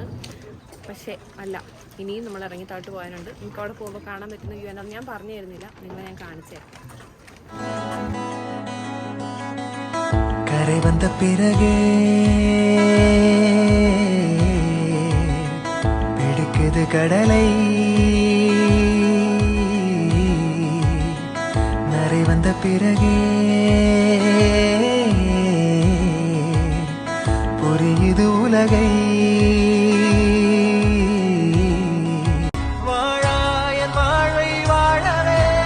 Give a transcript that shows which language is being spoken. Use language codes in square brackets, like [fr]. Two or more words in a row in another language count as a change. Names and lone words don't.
[ml] പക്ഷേ അല്ല, ഇനിയും നമ്മൾ ഇറങ്ങി താഴ്ത്ത് പോകാനുണ്ട്. നമുക്ക് അവിടെ പോകുമ്പോൾ കാണാൻ പറ്റുന്ന വ്യൂ എന്താണെന്ന് ഞാൻ പറഞ്ഞു തരുന്നില്ല, നിങ്ങളെ ഞാൻ കാണിച്ചു തരാം. [ta] കரை വந்த பிறகே பிடிக்குது கடலை நரை வந்த பிறகே புரியுது உலகை வாழாயன் வாழ்வை வாழவே